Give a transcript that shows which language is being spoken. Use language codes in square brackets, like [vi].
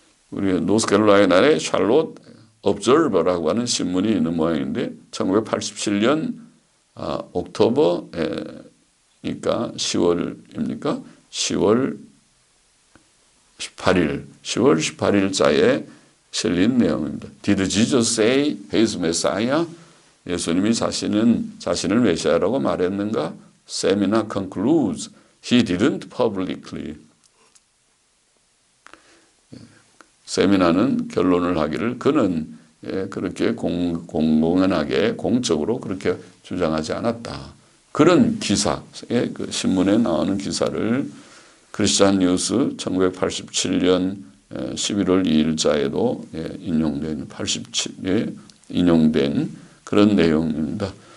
[ko] 우리 노스캐롤라이나의 샬롯 observer라고 하는 신문이 있는 모양인데 1987년 옥토버니까 10월입니까? 10월 18일자에 실린 내용입니다. [en] Did Jesus say he is Messiah? [ko] 예수님이 자신을 메시아라고 말했는가? [en] Seminar concludes he didn't publicly. [ko] 세미나는 결론을 하기를 그는 그렇게 공공연하게 공적으로 그렇게 주장하지 않았다. 그런 기사, 그 신문에 나오는 기사를 크리스찬 뉴스 1987년 11월 2일자에도 인용된 87에 인용된 그런 내용입니다.